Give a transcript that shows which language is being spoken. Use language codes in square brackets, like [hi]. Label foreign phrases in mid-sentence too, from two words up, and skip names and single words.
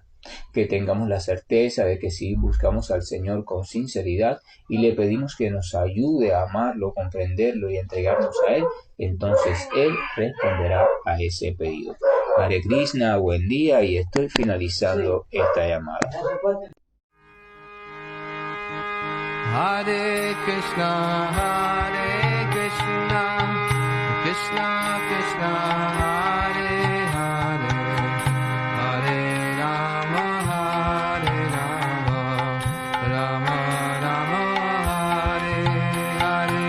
[es] Que tengamos la certeza de que si buscamos al Señor con sinceridad y le pedimos que nos ayude a amarlo, comprenderlo y entregarnos a Él, entonces Él responderá a ese pedido. Hare Krishna, buen día, y estoy finalizando esta llamada. [sa] Hare Krishna, Krishna Krishna, Hare Hare, Hare Rama, Rama Rama, Hare Hare.